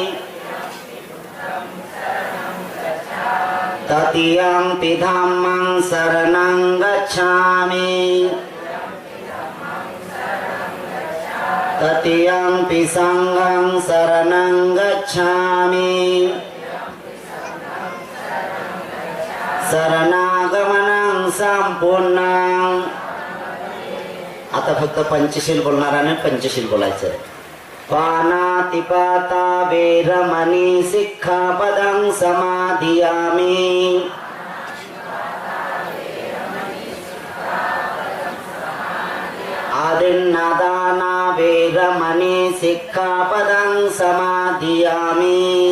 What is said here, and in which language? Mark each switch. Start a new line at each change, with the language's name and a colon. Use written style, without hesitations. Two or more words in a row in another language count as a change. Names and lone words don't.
Pali: तृतीयंपि धम्मं शरणं गच्छामि तृतीयंपि संघं शरणं गच्छामि शरणागमनं संपूर्णं.
Marathi: आता फक्त पंचशील बोलणाराने पंचशील बोलायचं.
Pali: पानातिपाता वेरमणी सिक्खापदं समाधियामि आदिन्नादाना वेरमणी सिक्खापदं समाधियामि